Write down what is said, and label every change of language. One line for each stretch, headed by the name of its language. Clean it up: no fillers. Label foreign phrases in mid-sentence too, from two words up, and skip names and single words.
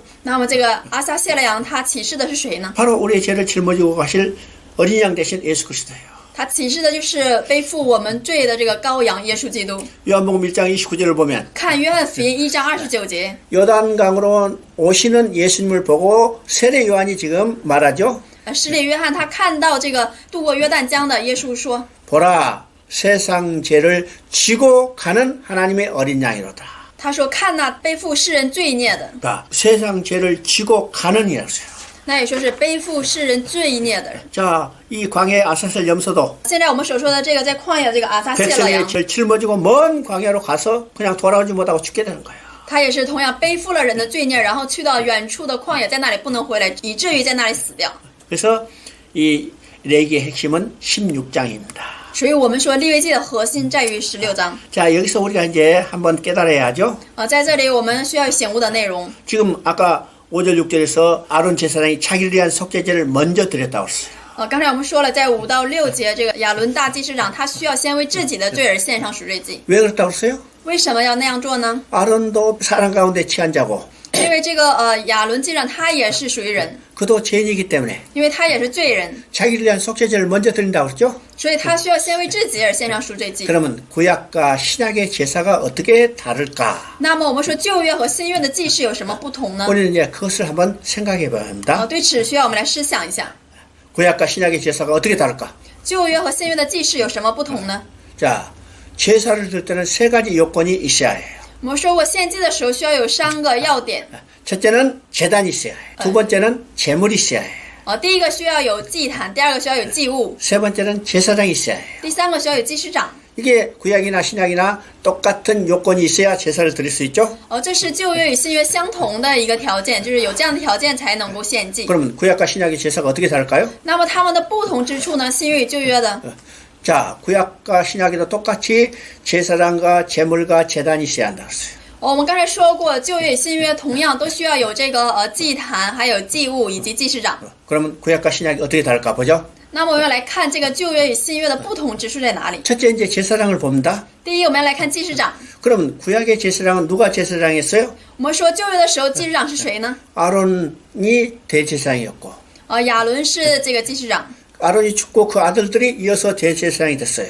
Chinese: 那么这个阿撒谢勒羊他启示的是谁呢？
Korean: 바로 우리의 죄를 짊어지고 가실 어린 양 대신 예수 그리스도예요.
Chinese: 他启示的就是背负我们罪的这个羔羊耶稣基督。
Korean: 요한복음 1장 29절을 보면
Chinese: 看约翰福音1章29节，
Korean: 요단강으로 오시는 예수님을 보고 세례 요한이 지금 말하죠.
Chinese: 施礼约翰他看到这个渡过约旦江的耶稣说：
Korean: 보라 세상 죄를 지고 가는 하나님의 어린 양이로다.
Chinese: 他说看那背负世人罪孽的，
Korean: 그러니까 세상 죄를 지고 가는 이라서요.
Chinese: 那也说是背负世人罪孽的人。
Korean: 자, 이 광야의 아사셀 염소도
Chinese: 现在我们所说的这个在旷野的这个阿撒谢勒
Korean: 백성의
Chinese: 羊，
Korean: 죄를 짊어지고 먼 광야로 가서 그냥 돌아오지 못하고 죽게 되는 거예요.
Chinese: 他也是同样背负了人的罪孽，然后去到远处的旷野，在那里不能回来，以至于在那里死掉。
Korean: 그래서 이 레기의 핵심은 16장입니다.
Chinese: 所以我们说利未记的核心在于16章。
Korean: 자, 여기서 우리가 이제 한번 깨달아야죠.
Chinese: 在这里我们需要醒悟的内容。
Korean: 지금 아까 5절 6절에서 아론 제사장이 자기를 위한 속죄제를 먼저 드렸다고 했어요.
Chinese: 刚才我们说了，在5到6节，这个亚伦大祭司长他需要先为自己的罪而献上赎罪祭。
Korean: 왜 그렇다고 했어요?
Chinese: 为什么要那样做呢？
Korean: 아론도 사람 가운데 취한 자고
Chinese: 因为这个亚伦祭长他也是属于人，
Korean: 그도 죄인이기 때문에
Chinese: 因为他也是罪人，
Korean: 자기를 위한 속죄제를 먼저 드린다고 그랬죠?
Chinese: 所以他需要先为自己而献上赎罪祭。
Korean: 그러면 구약과 신약의 제사가 어떻게 다를까?
Chinese: 那么我们说旧约和新约的祭祀有什么不同呢？
Korean: 우리는 이제 그것을 한번 생각해 봐야 합니다.
Chinese: 对此需要我们来思想一下，
Korean: 구약과 신약의 제사가 어떻게 다를까?
Chinese: 旧约和新约的祭祀有什么不同呢？
Korean: 자, 제사를 드릴 때는 세 가지 요건이 있어야 해요.
Chinese: 我们说过献祭的时候需要有3个要点，
Korean: 첫째는 제단이 있어야 해요. 두 번째는 제물이 있어야 해요.
Chinese: 第一个需要有祭坛，第二个需要有祭物，
Korean: 세 번째는 제사장이 있어야 해요.
Chinese: 第三个需要有祭司长。
Korean: 이게 구약이나 신약이나 똑같은 요건이 있어야 제사를 드릴 수 있죠.
Chinese: 这是旧约与新约相同的一个条件，就是有这样的条件才能够献祭。
Korean: 그러면 구약과 신약의 제사가 어떻게 다를까요?
Chinese: 那么它们的不同之处呢？新约与旧约的，
Korean: 자, 구약과 신약에도 똑같이 제사장과 제물과 제단이 있어야 한다 그랬어요.
Chinese: 我们刚才说过，旧约与新约同样都需要有这个祭坛，还有祭物以及祭司长。
Korean: 그러면 구약과 신약이 어떻게 다를까 보죠.
Chinese: 那么我们要来看这个旧约与新约的不同之处在哪里？
Korean: 첫째 이제 제사장을 봅니다.
Chinese: 第一，我们要来看祭司长。
Korean: 그러면 구약의 제사장은 누가 제사장이었어요?
Chinese: 我们说旧约的时候，祭司长是谁呢？
Korean: 아론이 대제사장이었고
Chinese: 亚伦是这个祭司长。
Korean: 아론이 죽고 그 아들들이 이어서 대제사장이 됐어요.